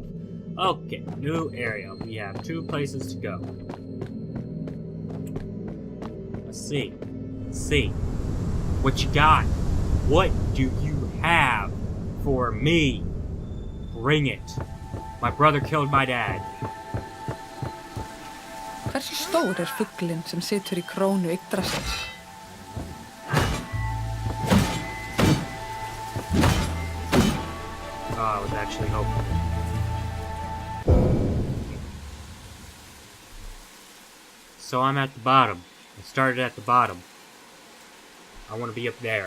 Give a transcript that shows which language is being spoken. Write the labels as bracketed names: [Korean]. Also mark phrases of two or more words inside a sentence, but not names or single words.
[English] Okay, new area. We have 2 places to go. Let's see. What you got? What do you have for me? Bring it. My brother killed my dad. [Icelandic] Hversu stór fuglinn sem situr í krónu Yggdrasils? [English] Oh, I was actually hoping. So I'm at the bottom. I started at the bottom. I want to be up there.